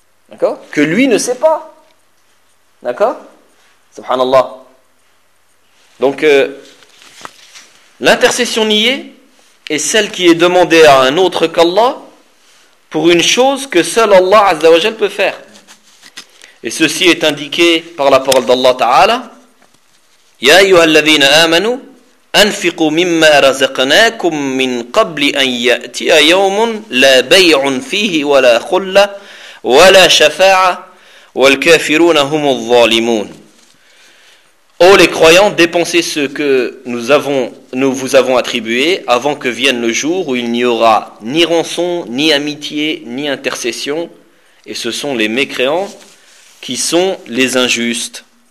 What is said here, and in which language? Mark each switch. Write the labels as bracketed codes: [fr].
[fr] D'accord ? Que lui ne sait pas. D'accord ? Subhanallah. Donc, l'intercession niée est celle qui est demandée à un autre qu'Allah pour une chose que seul Allah Azza wa Jal peut faire. Et ceci est indiqué par la parole d'Allah Ta'ala. [ar] Ya ayyuha alladhina amanu انفقوا مما رزقناكم من قبل ان ياتي يوم لا بيع فيه ولا خله ولا شفاعه والكافرون هم الظالمون. [fr] Ô les croyants, dépensez ce que nous vous avons attribué avant que vienne le jour où il n'y aura ni rançon, ni amitié, ni intercession, et ce sont les mécréants qui sont les injustes.